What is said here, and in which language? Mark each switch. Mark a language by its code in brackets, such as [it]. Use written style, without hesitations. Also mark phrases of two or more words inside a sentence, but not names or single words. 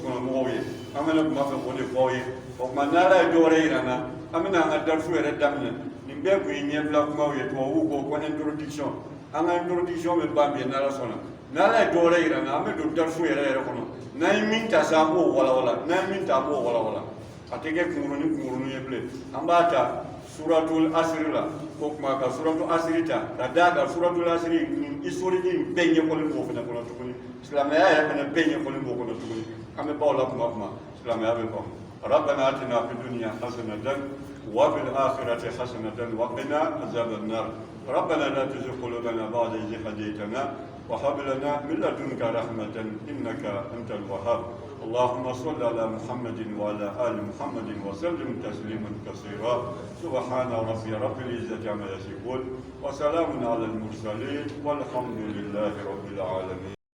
[bm] kɔnɔ mɔgɔw ye an bɛna kuma fɛ k'o de fɔ aw ye o tuma n'ala ye dɔ wɛrɛ yira n na an bɛna an ka darisu yɛrɛ daminɛ nin bɛɛ tun ye ɲɛbila kumaw ye tubabuw ko introduction an ka introduction bɛ ban bi n'ala sɔnna n'ala ye dɔ wɛrɛ yira n na an bɛ don darisu yɛrɛ kɔnɔ n'an ye min ta sa an b'o walawala n'an ye min ta an b'o walawala a tɛ kɛ kunkurunin ye bilen an b'a ta suratul asiri la ko kuma ka suratul asiri ta ka d'a kan suratul asiri nin historique in bɛɛ ɲɛfɔlen b'o fana kɔnɔ tuguni silamɛya yɛrɛ fana bɛɛ ɲɛfɔlen b'o kɔnɔ tuguni an bɛ baw la kuma silamɛya bɛ faamu [ar] ربنا آتنا في الدنيا حسنة وفي الآخرة حسنة وقنا عذاب النار ربنا لا تزغ قلوبنا بعد إذ هديتنا وهب لنا من لدنك رحمة إنك أنت الوهاب اللهم صل على محمد وعلى آل محمد وسلم تسليما كثيرا سبحان ربي رب العزة عما يصفون وسلام على المرسلين والحمد لله رب العالمين